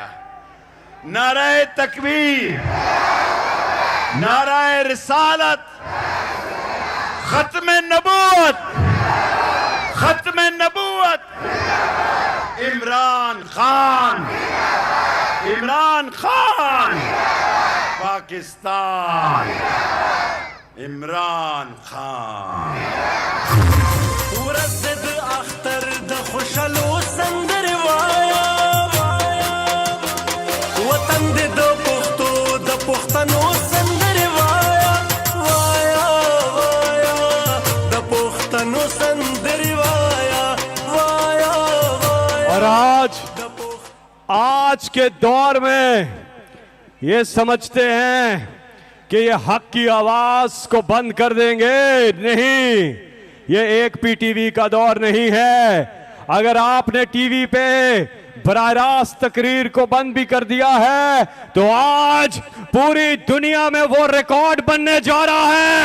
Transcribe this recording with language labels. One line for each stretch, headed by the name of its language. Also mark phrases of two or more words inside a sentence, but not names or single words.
Urdu: نعرۂ تکبیر، نعرۂ رسالت، ختم نبوت، ختم نبوت، عمران خان، عمران خان، پاکستان، عمران خان.
Pashto: ورصد اختر د خوشالو سندروایا وطن د پښتو د پښتنو سندروایا وایا وایا د پښتنو سندروایا وایا وایا
Urdu: اور آج کے دور میں یہ سمجھتے ہیں کہ یہ حق کی آواز کو بند کر دیں گے. نہیں، یہ ایک پی ٹی وی کا دور نہیں ہے. اگر آپ نے ٹی وی پہ براہ راست تقریر کو بند بھی کر دیا ہے تو آج پوری دنیا میں وہ ریکارڈ بننے جا رہا ہے.